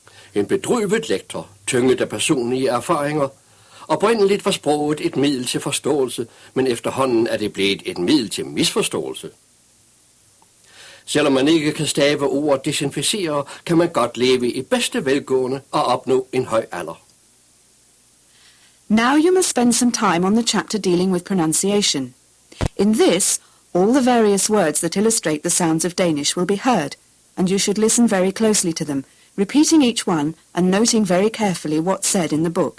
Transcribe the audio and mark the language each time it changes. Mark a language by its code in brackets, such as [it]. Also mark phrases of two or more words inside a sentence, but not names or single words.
[da] En bedrøvet lektor, tynget af personlige erfaringer. Oprindeligt var sproget et middel til forståelse, men efterhånden er det blevet et middel til misforståelse. Selvom man ikke kan stave ordet desinficere, kan man godt leve i bedste velgående og opnå en høj alder. [en] Now you must spend some time on the chapter dealing with pronunciation. In this, all the various words that illustrate the sounds of Danish will be heard, and you should listen very closely to them, repeating each one and noting very carefully what's said in the book.